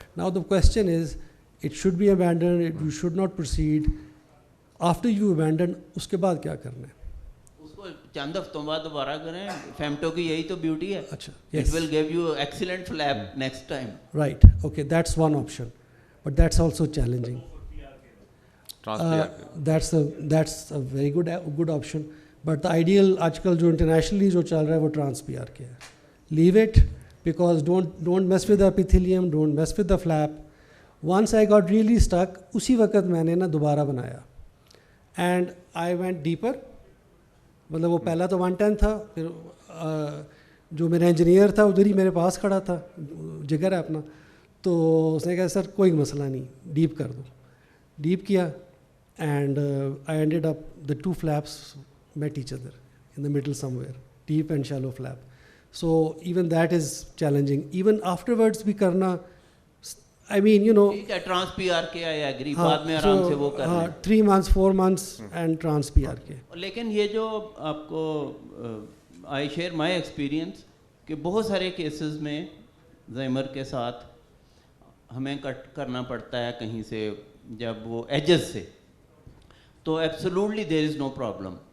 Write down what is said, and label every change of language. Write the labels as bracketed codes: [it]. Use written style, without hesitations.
[en] Now the question is, it should be abandoned, you should not proceed. After you abandon, [ur] اس کے بعد کیا کرنا ہے؟ اس کو چند ہفتوں بعد دوبارہ کریں. فیمٹو کی یہی تو بیوٹی ہے. اچھا, [en] it will give you excellent flap next time. Right, okay, that's one option, but that's also challenging. That's a very good option, but the ideal [ur] آج کل جو internationally جو چل رہا ہے وہ ٹرانس پی آر کے ہے. [en] Leave it, because don't mess with the epithelium, don't mess with the flap. Once I got really stuck, [ur] اسی وقت میں نے نا دوبارہ بنایا [en] and I went deeper. [ur] مطلب وہ پہلا تو 110 تھا, پھر جو میرا انجینئر تھا ادھر ہی میرے پاس کھڑا تھا, جگر ہے اپنا, تو اس نے کہا سر کوئی مسئلہ نہیں, ڈیپ کر دو. ڈیپ کیا [en] and I ended up the 2 flaps met each other in the middle somewhere, deep and shallow flap. So even that is challenging. Even afterwards [ur] بھی کرنا, [en] I mean, trans PRK I agree, [ur] بعد میں آرام سے وہ کر لیں. [en] 3 months 4 months and trans PRK. [ur] لیکن یہ جو آپ کو [en] I share my experience [ur] کہ بہت سارے کیسز میں زیمر کے ساتھ ہمیں کٹ کرنا پڑتا ہے کہیں سے جب وہ ایجز سے, تو [en] Absolutely there is no problem.